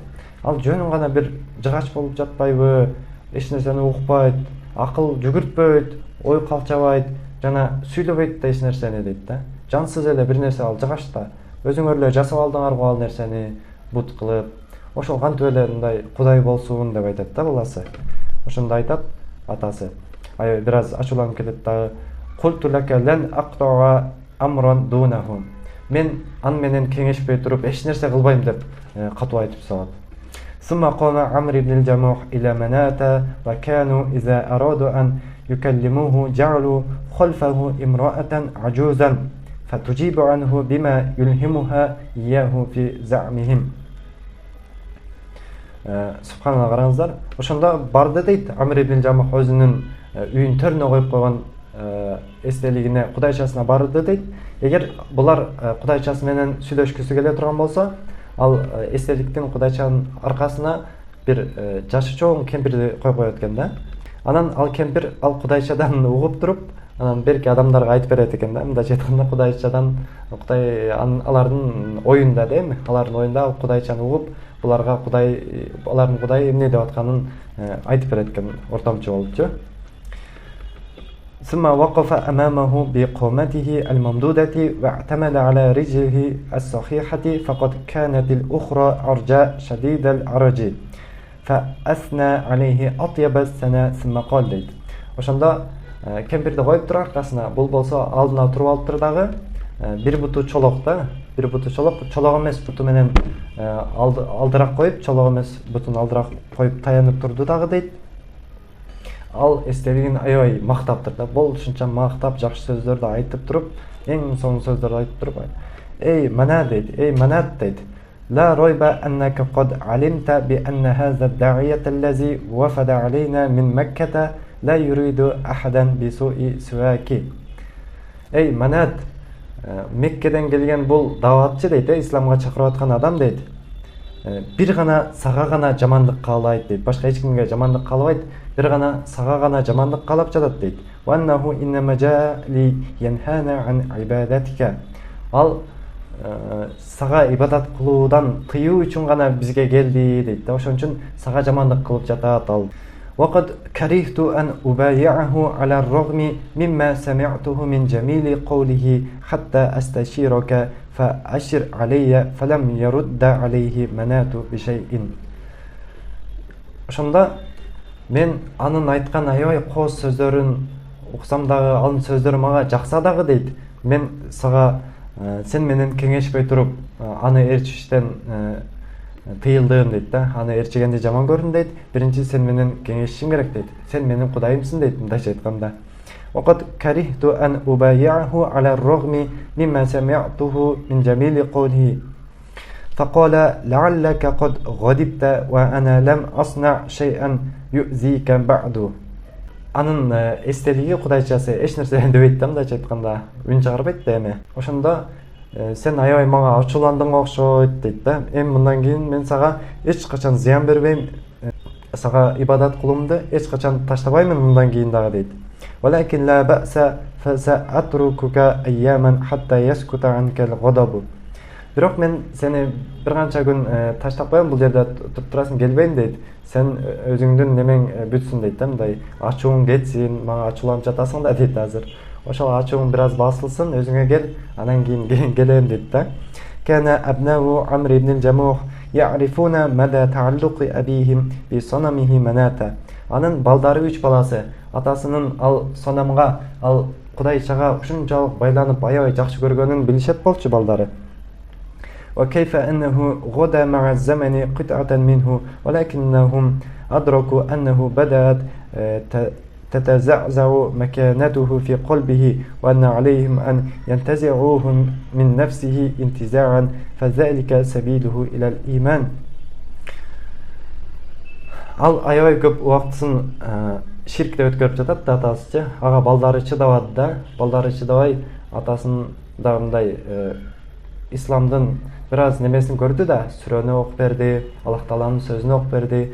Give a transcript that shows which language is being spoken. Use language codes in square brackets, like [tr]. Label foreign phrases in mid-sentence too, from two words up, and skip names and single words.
[ky] Ал жөнүн гана бир жыгач болуп жатпайбы, эч нерсени укпайт, акыл жүгүртпөйт, ой калчабайт, жана сүйлөбөйт да эч нерсени дейт да. Жансыз эле бир нерсе ал жыгач да. Өзүңөр эле жасап алдыңар го ал нерсени бут кылып. Ошол кантип эле мындай кудай болсун деп айтат да баласы. Ошондо айтат атасы. Ай бир аз ачууланып кетет дагы. [ar] قلت لك لن أقطع أمرا دونه. [ky] Мен аны менен кеңешпей туруп эч нерсе кылбайм деп катуу айтып салат. [ar] ثم قام عمرو بن الجموح إلى مناة وكانوا إذا أرادوا أن يكلموه جعلوا خلفه امرأة عجوزا فتجيب عنه بما يلهمها إياه في زعمهم. [ky] Субханалла, караңыздар. Ошондо барды дейт, Амр ибн Жамух өзүнүн үйүн төрүнө коюп койгон эстелигине кудайчасына барды дейт. Эгер булар кудайчасы менен сүйлөшкүсү келе турган болсо, ал эстеликтин кудайчанын аркасына бир жашы чоң кемпирди коюп коет экен да. Анан ал кемпир ал кудайчадан угуп туруп, анан берки адамдарга айтып берет экен да. Мындайча айтканда кудайчадан алардын оюнда дейм, алардын оюнда кудайчаны угуп, буларга кудай, алардын кудай эмне деп атканын айтып берет экен, ортомчу болупчу. [ar] ثم وقف أمامه بقامته الممدودة واعتمد على رجله الصحيحة فقد كانت الأخرى عرجاء شديد العرج فأثنى عليه أطيب الثناء ثم قال дейт. [ky] Ошондо кемпирди коюп туруп аркасына, бул болсо алдына туруп алыптыр дагы, бир буту чолок да, бир буту чолок эмес буту менен алдыраак коюп, чолок эмес бутун алдыраак коюп таянып турду дагы дейт. Ал эстелигин аябай мактаптыр да, болушунча мактап, жакшы сөздөрдү айтып туруп, эң сонун сөздөрдү айтып туруп, эй мана дейт, эй манат дейт. [ar] لا ريب أنك قد علمت بأن هذا الداعية الذي وفد علينا من مكة لا يريد أحدا بسوء سواك. [ky] Эй манат, Меккеден келген бул даватчы дейт, исламга чакырып аткан адам дейт. Бир гана сага гана жамандык каалайт дейт, башка эч кимге жамандык каалабайт, бир гана сага гана жамандык каалап жатат дейт. [ar] وأنه إنما جاء لينهانا عن عبادتك. [ky] Ал сага ибадат кылуудан тыюу үчүн гана бизге келди дейт. Ошон үчүн сага жамандык кылып жатат ал. [ar] وقد كرهت أن أبايعه على الرغم مما سمعته من جميل قوله حتى أستشيرك فأشر علي فلم يرد عليه منات بشيء. [ky] Ошондо мен анын айткан аябай кооз сөздөрүн уксам дагы, анын сөздөрү мага жакса дагы дейт. Мен сага сен менен кеңешпей туруп аны ээрчиштен тыйылдым дейт да. Аны ээрчигенди жаман көрдүм дейт. Биринчи сен менен кеңешишим керек дейт. Сен менин кудайымсың дейт, мындайча айтканда. [ar] وقد كرهت أن أبايعه على الرغم مما سمعته من جميل قوله فقال لعلك قد غضبت وأنا لم أصنع شيئا يؤذيك بعد. [ky] Анын эстелиги кудайчасы эч нерсе дебейт да, мындайча айтканда, үн чыгарбайт да эми. Ошондо сен аябай мага ачууландың окшойт дейт да. Эми мындан кийин мен сага эч качан зыян бербейм, сага ибадат кылуумду эч качан таштабаймын мындан кийин дагы дейт. [ar] ولكن لا بأس فسأتركك أياما حتى يسكت عنك الغضب. [ky] Бирок мен сени бир канча күн таштап коем, бул жерде туруп турасың, келбейм дейт. Сен өзүңдүн немең бүтсүн дейт да, мындай ачууң кетсин, мага ачууланып жатасың да дейт азыр. Ошол ачууң бир аз басылсын, өзүңө кел, анан кийин келем дейт да. [ar] كان أبناء عمرو بن الجموح يعرفون مدى تعلق أبيهم بصنمه مناتا. [ky] Анын балдары 3 баласы атасынын ал сонамга, ал кудайчага ушунчалык байланып, аябай жакшы көргөнүн билишет болчу балдары. [ar] وكيف أنه غدا مع الزمن قطعة منه ولكنهم أدركوا أنه بدأت تتزعزع مكانته في قلبه وأن عليهم أن ينتزعوه من نفسه انتزاعا فذلك سبيله إلى الإيمان. [ky] Ал аябай көп убактысын ширкте өткөрүп жатат да атасычы. Ага балдары чыдабады да, балдары чыдабай атасын да мындай исламдын бир аз немесин көрдү да, сүрөнү окуп берди, Аллах Тааланын сөзүн окуп берди.